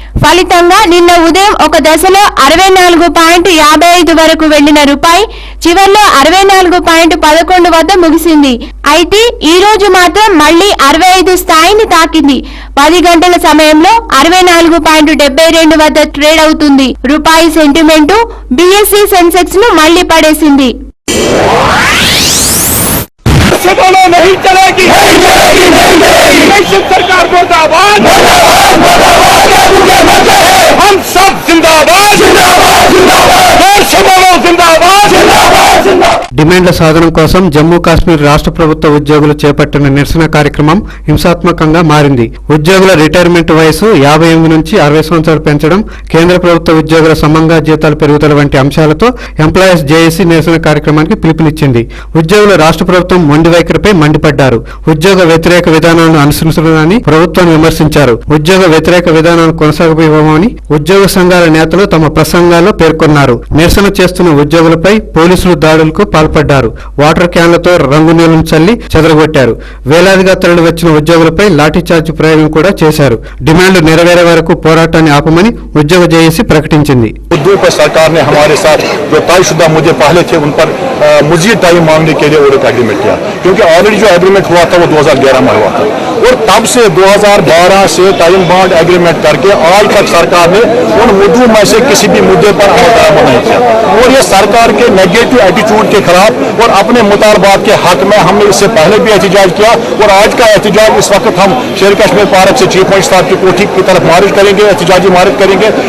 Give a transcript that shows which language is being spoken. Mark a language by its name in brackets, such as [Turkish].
[Telugu] ఫలితంగా నిన్న ఉదయం ఒక దశలో 64.55 వరకు వెళ్లిన రూపాయి చివర్లో 64.11 వద్ద ముగిసింది. అయితే ఈ రోజు మాత్రం మళ్లీ 65 స్థాయిని తాకింది. 10 గంటల సమయంలో 64.72 వద్ద ట్రేడ్ అవుతుంది. రూపాయి సెంటిమెంటు BSE సెన్సెక్స్ ను మళ్లీ పడేసింది. [Hindi] नहीं चलेगी, सरकार मुर्दाबाद, हम सब जिंदाबाद, जिंदाबाद, जिंदाबाद, जिंदाबाद। [Telugu] డిమాండ్ల సాధన కోసం జమ్మూ కాశ్మీర్ రాష్ట్ర ప్రభుత్వ ఉద్యోగులు చేపట్టిన నిరసన కార్యక్రమం హింసాత్మకంగా మారింది. ఉద్యోగుల రిటైర్మెంట్ వయసు 58 నుంచి 60 సంవత్సరాలు పెంచడం, కేంద్ర ప్రభుత్వ ఉద్యోగుల సమంగా జీతాలు పెరుగుదల వంటి అంశాలతో ఎంప్లాయీస్ జేఏసీ నిరసన కార్యక్రమానికి పిలుపునిచ్చింది. ఉద్యోగుల రాష్ట్ర ప్రభుత్వం మొండి వైఖరిపై మండిపడ్డారు. ఉద్యోగ వ్యతిరేక విధానాలను అనుసరించడాన్ని ప్రభుత్వాన్ని విమర్శించారు. ఉద్యోగ వ్యతిరేక విధానాలను కొనసాగిపోమని ఉద్యోగ సంఘాల నేతలు తమ ప్రసంగాల్లో పేర్కొన్నారు. నిరసన చేస్తున్న ఉద్యోగులపై పోలీసులు దాడులకు పాల్పడ్డారు. వాటర్ క్యాన్లతో రంగునీళ్లను చల్లి చెదరగొట్టారు. వేలాదిగా తరలి వచ్చిన ఉద్యోగులపై లాఠీచార్జ్ ప్రయోగం కూడా చేశారు. డిమాండ్లు నెరవేరే వరకు పోరాటాన్ని ఆపమని ఉద్యోగ జేఏసీ ప్రకటించింది. [Hindi] उद्योग पर सरकार ने हमारे साथ जो तयशुदा मुद्दे पहले थे उन पर मजीद टाइम मांगने के लिए एक एग्रीमेंट किया, क्योंकि ऑलरेडी जो एग्रीमेंट हुआ था वो 2011 में हुआ था और तब से 2012 से टाइम बॉन्ड एग्रीमेंट करके आज तक सरकार ने उन मुद्दों में से किसी भी मुद्दे पर अमल नहीं किया और ये सरकार के नेगेटिव एटीट्यूड के खिलाफ और अपने मुतालबात के हक में हमने इससे पहले भी एहतजाज किया और आज का एहतजाज इस वक्त हम शेर कश्मीर पार्क से चीफ मजिस्ट्रेट साहब की कोठी की तरफ मार्च करेंगे, एहतजाजी मार्च करेंगे।